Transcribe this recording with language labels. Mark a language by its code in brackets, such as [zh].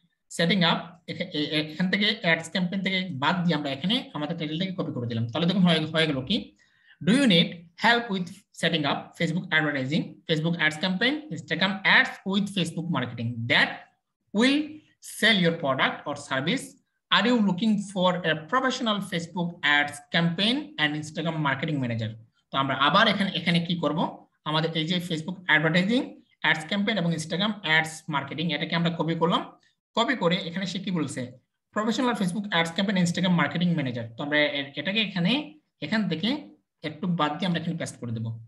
[bn] Setting up, এখান থেকে ads campaign থেকে বাদ দিয়ে আমরা এখানে আমাদের টাইটেলটাকে কপি করে দিলাম। তাহলে দেখুন হয়ে গেল কি, [en] Do you need help with setting up Facebook advertising, Facebook ads campaign, Instagram ads with Facebook marketing that will sell your product or service? Are you looking for a professional Facebook ads campaign and Instagram marketing manager? [bn] তো আমরা আবার এখানে কি করব, আমাদের এই যে Facebook advertising, ads campaign এবং ইনস্টাগ্রাম অ্যাডস মার্কেটিং, এটাকে আমরা কপি করলাম। কপি করে এখানে সে কি বলছে, professional Facebook ads campaign Instagram marketing manager. তো আমরা এটাকে এখান থেকে একটু বাদ দিয়ে আমরা এখানে পেস্ট করে দেব।